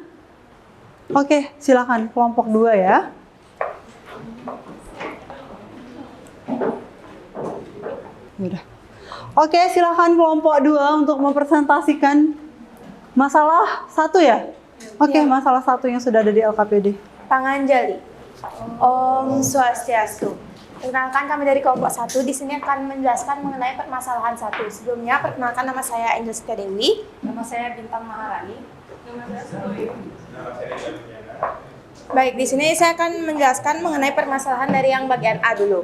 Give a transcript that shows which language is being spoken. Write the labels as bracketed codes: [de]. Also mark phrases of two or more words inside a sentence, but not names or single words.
[id] Oke, silakan kelompok 2 ya. Udah. Oke, silakan kelompok 2 untuk mempresentasikan masalah 1 ya? Oke, masalah 1 yang sudah ada di LKPD. [ban] Panganjali. Om Swastiastu. [id] Perkenalkan, kami dari kelompok 1 di sini akan menjelaskan mengenai permasalahan 1. Sebelumnya, perkenalkan, nama saya Angel Setia Dewi. Nama saya Bintang Maharani. Nama saya Sutoyo. Baik, di sini saya akan menjelaskan mengenai permasalahan dari yang bagian A dulu.